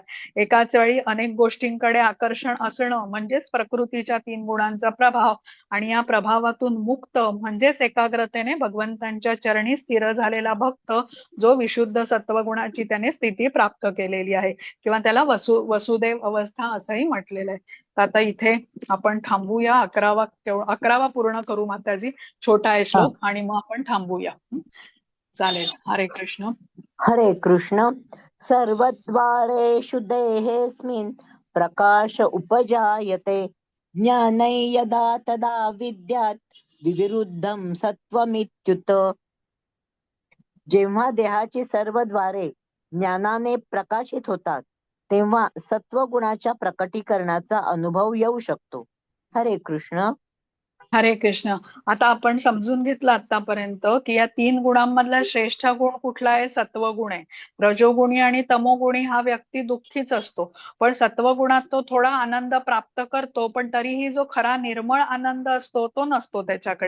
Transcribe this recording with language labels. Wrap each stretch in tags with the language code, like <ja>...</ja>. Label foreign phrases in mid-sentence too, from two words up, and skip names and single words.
<mr>एकाच वेळी अनेक गोष्टींकडे आकर्षण असणं म्हणजेच प्रकृतीच्या 3 गुणांचा प्रभाव आणि या प्रभावातून मुक्त म्हणजेच एकाग्रतेने भगवंतांच्या चरणी स्थिर झालेला भक्त, जो विशुद्ध सत्वगुणाची त्याने स्थिती प्राप्त केलेली आहे किंवा त्याला वसुदेव अवस्था असंही म्हटलेलं आहे. तर आता इथे आपण थांबूया. 11वा पूर्ण करू माताजी. छोटा आहे श्लोक आणि मग आपण थांबूया. चालेल. हरे कृष्ण. हरे कृष्ण.</mr> <sa>सर्वद्वारेषु देहेऽस्मिन् प्रकाश उपजायते ज्ञानै यदा तदा विद्यात् विविरुद्धं सत्वमित्युत.</sa> <mr>जेव्हा देहाची सर्व द्वारे ज्ञानाने प्रकाशित होतात तेव्हा सत्वगुणाच्या प्रकटीकरणाचा अनुभव येऊ शकतो. हरे कृष्ण. हरे कृष्ण. आता आपण समजून घेतलं आतापर्यंत की या 3 गुणांमधला श्रेष्ठ गुण कुठला आहे? सत्वगुण आहे. रजोगुणी आणि तमोगुणी हा व्यक्ती दुःखीच असतो, पण सत्वगुणात तो थोडा आनंद प्राप्त करतो, पण तरीही जो खरा निर्मळ आनंद असतो तो नसतो त्याच्याकडे.</mr>